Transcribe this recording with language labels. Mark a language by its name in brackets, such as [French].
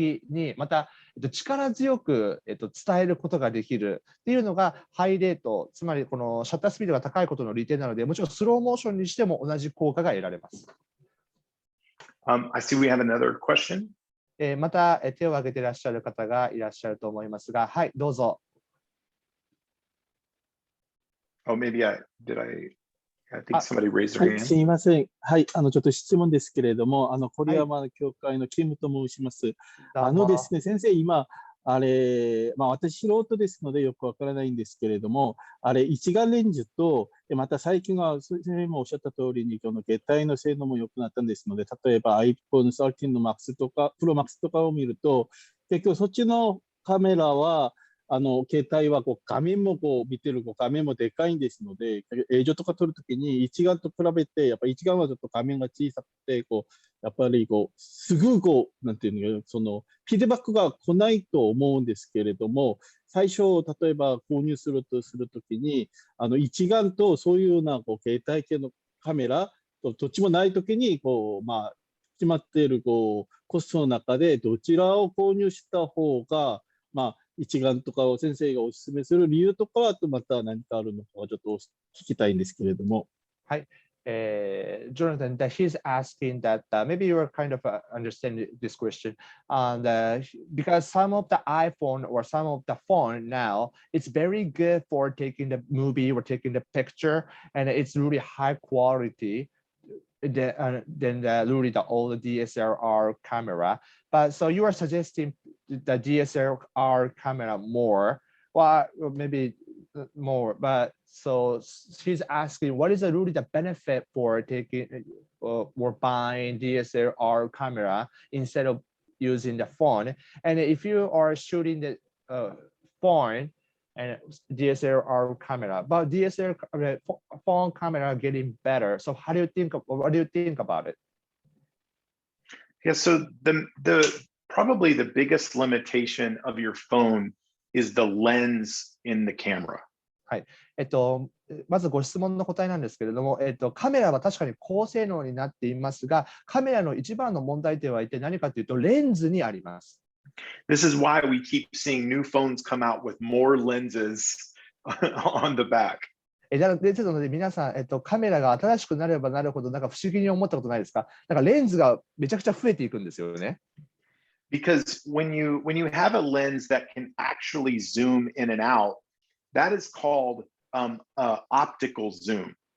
[Japanese] に、また力強く、伝えることができるっていうのがハイレート、つまりこのシャッタースピードが高いことの利点なので、もちろんスローモーションにしても同じ効果が得られます。 [English] I see we have another question. [Japanese] また手を挙げていらっしゃる方がいらっしゃると思いますが、はい、どうぞ。 [English] Oh, maybe I think somebody raised their hand. [Japanese] すみません。はい、ちょっと質問ですけれども、コリアマ協会のキムと申します。ですね、先生、今、私素人ですのでよくわからないんですけれども、一眼レンズと、また最近は、先生もおっしゃった通りに、携帯の性能も良くなったんですので、例えば iPhone 13の Max とか、Pro Max とかを見ると、結局そっちのカメラは、携帯は画面も見てる画面もでかいんですので、映像とか撮るときに一眼と比べて、やっぱり一眼はちょっと画面が小さくて、やっぱりすぐなんていうの、フィードバックが来ないと思うんですけれども、最初、例えば購入するときに、一眼とそういうような携帯系のカメラ、どっちもないときに、決まっているコストの中で、どちらを購入した方が、一眼とかを先生がお勧めする理由とかは、また何かあるのかちょっと聞きたいんですけれども。はい。 [English] Jonathan, that he's asking that maybe you are kind of understanding this question, and because some of the iPhone or some of the phone now, it's very good for taking the movie or taking the picture, and it's really high quality than really the old DSLR camera. But so you are suggesting the DSLR camera more, well, maybe more, but so she's asking what is really the benefit for taking or buying DSLR camera instead of using the phone. And if you are shooting the phone and DSLR camera, but DSLR phone camera getting better. So what do you think about it? Yeah, so the probably the biggest limitation of your phone is the lens in the camera. [Japanese] はい。まずご質問の答えなんですけれども、カメラは確かに高性能になっていますが、カメラの一番の問題点は一体何かというと、レンズにあります。 [English] This is why we keep seeing new phones come out with more lenses on the back. [Japanese] ですので皆さん、カメラが新しくなればなるほど、なんか不思議に思ったことないですか？なんかレンズがめちゃくちゃ増えていくんですよね。 [English] Because when you have a lens that can actually zoom in and out, that is called optical zoom.